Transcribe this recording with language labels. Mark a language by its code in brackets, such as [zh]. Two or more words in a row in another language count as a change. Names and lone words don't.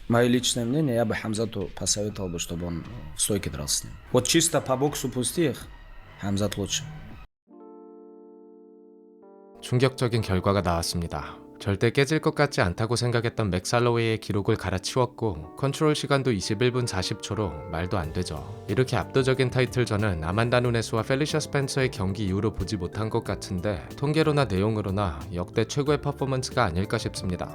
[ru] Мое личное мнение, я бы Хамзату посоветовал бы, чтобы он в стойке дрался с ним. Вот чисто по боксу пустых, Хамзат лучше. [ko] 충격적인 결과가 나왔습니다. 절대 깨질 것 같지 않다고 생각했던 맥살로웨이의 기록을 갈아치웠고 컨트롤 시간도 21분 40초로 말도 안 되죠. 이렇게 압도적인 타이틀전은 아만다 누네스와 펠리샤 스펜서의 경기 이후로 보지 못한 것 같은데 통계로나 내용으로나 역대 최고의 퍼포먼스가 아닐까 싶습니다.